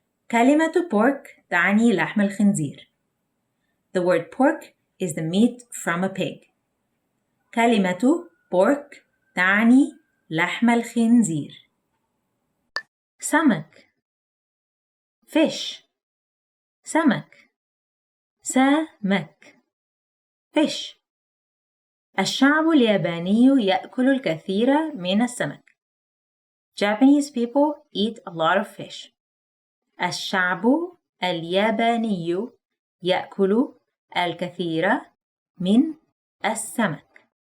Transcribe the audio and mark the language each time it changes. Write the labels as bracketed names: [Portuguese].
[Arabic] كلمة pork تعني لحم الخنزير. [English] The word pork is the meat from a pig. [Arabic] كلمة pork تعني لحم الخنزير. سمك. [English] fish. [Arabic] سمك. سمك. [English] fish. [Arabic] الشعب الياباني يأكل الكثير من السمك. [English] Japanese people eat a lot of fish. [Arabic] الشعب الياباني يأكل الكثير من السمك.